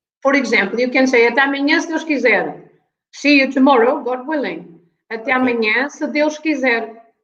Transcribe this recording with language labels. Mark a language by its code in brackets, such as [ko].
[en] For example, you can say [pt] até amanhã, se Deus quiser. [en] See you tomorrow, God willing. [pt] Até amanhã, se Deus quiser.